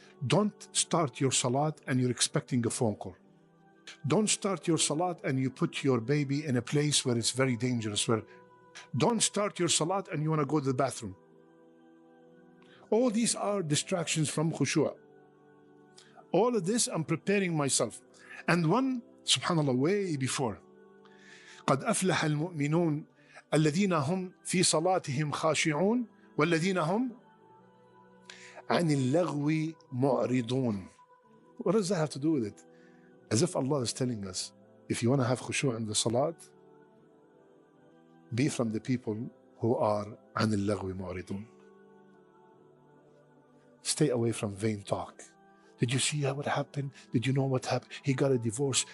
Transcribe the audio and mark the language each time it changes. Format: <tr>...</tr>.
<en>Don't start your salat and you're expecting a phone call. Don't start your salat and you put your baby in a place where it's very dangerous. Don't start your salat and you want to go to the bathroom. All these are distractions from Khushu'a. All of this, I'm preparing myself. And one, subhanallah, way before.</en> <ar>قد أفلح المؤمنون الذين هم في صلاتهم خاشعون والذين هم عن اللغو معرضون.</ar> <en>What does that have to do with it? As if Allah is telling us, if you want to have khushu' in the salat, be from the people who are</en> <ar>عن اللغو معرضون.</ar> <en>Stay away from vain talk. Did you see what happened? Did you know what happened? He got a divorce.</en>